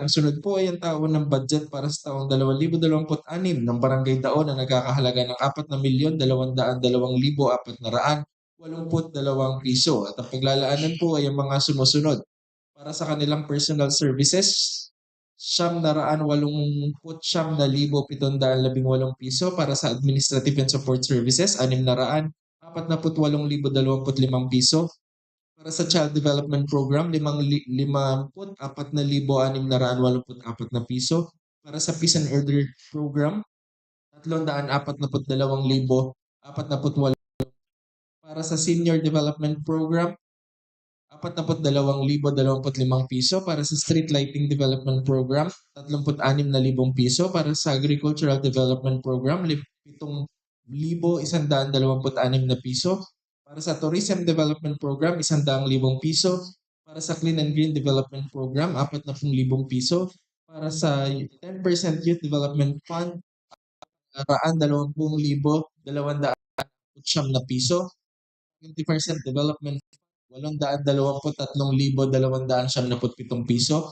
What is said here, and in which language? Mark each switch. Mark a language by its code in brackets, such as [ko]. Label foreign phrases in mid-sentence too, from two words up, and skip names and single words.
[tl] Ang sunod po ay ang taon ng budget para sa taong 2026 ng Barangay Daon na nagkakahalaga ng 4,222,482 piso. At ang paglalaanan po ay ang mga sumusunod. Para sa kanilang [en] personal services, [tl] 989,718 piso. Para sa [en] administrative and support services, [tl] 648,25 piso. Para sa Child Development Program, 54,684 piso. Para sa Peace and Order Program, 342,448. Para sa Senior Development Program, 42,025 piso. Para sa Street Lighting Development Program, 36,000 piso. Para sa Agricultural Development Program, 7,126 na piso. Para sa Tourism Development Program, 100,000 piso. Para sa Clean and Green Development Program, 40,000 piso. Para sa 10% Youth Development Fund, 20,200 na piso. 20% Development Fund, 823,297 piso.